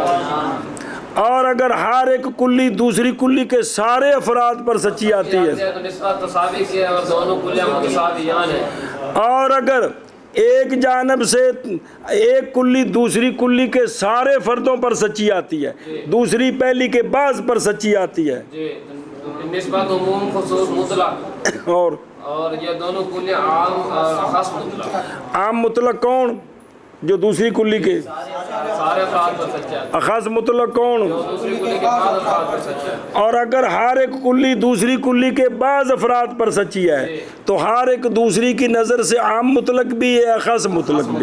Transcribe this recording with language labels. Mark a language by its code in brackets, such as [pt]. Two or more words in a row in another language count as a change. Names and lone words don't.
[ur] اور اگر ہر ایک کلی دوسری کلی کے سارے افراد پر سچی آتی ہے تو نسبت تساوی کی ہے اور دونوں کلیہ متساویان ہیں. اور اگر ایک جانب سے ایک کلی دوسری کلی کے سارے فردوں پر سچی آتی ہے دوسری پہلی کے بعض پر سچی آتی ہے جی نسبت عموم خصوص مطلق اور یہ دونوں کلیہ عام اور خاص مطلق. عام مطلق کون جو دوسری کلی کے سارے افراد پر سچا ہے. خاص مطلق کون دوسری کلی کے بعض افراد پر سچا ہے. اور اگر ہر ایک کلی دوسری کلی کے بعض افراد پر سچی ہے تو ہر ایک دوسری کی نظر سے عام مطلق بھی ہے خاص مطلق بھی.